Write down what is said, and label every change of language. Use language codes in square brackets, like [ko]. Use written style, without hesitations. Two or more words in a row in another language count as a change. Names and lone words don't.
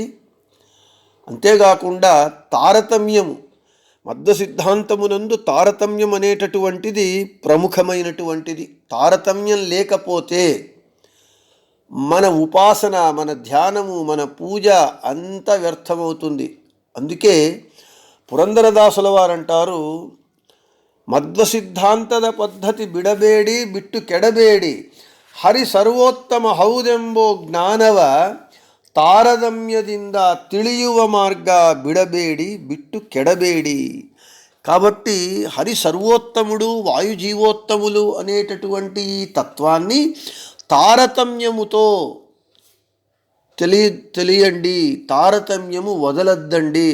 [te] అంతేకాకుండా తారతమ్యము, మధ్వ సిద్ధాంతమునందు తారతమ్యం అనేటటువంటిది ప్రముఖమైనటువంటిది. తారతమ్యం లేకపోతే మన ఉపాసన, మన ధ్యానము, మన పూజ అంత వ్యర్థమవుతుంది. అందుకే పురందరదాసుల వారంటారు, [kn] మధ్వ సిద్ధాంತದ ಪದ್ಧತಿ ಬಿಡಬೇಡಿ ಬಿಟ್ಟು ಕೆಡಬೇಡಿ, ಹರಿ ಸರ್ವೋತ್ತಮ ಹೌದೆಂಬೋ ಜ್ಞಾನವ తారతమ్యದಿಂದ ತಿಳಿಯುವ ಮಾರ್ಗ ಬಿಡಬೇಡಿ ಬಿಟ್ಟು ಕೆಡಬೇಡಿ. [te] కాబట్టి హరి సర్వోత్తముడు, వాయు జీవోత్తములు అనేటటువంటి తత్వాన్ని తారతమ్యముతో తెలియండి, తారతమ్యము వదలద్దండి.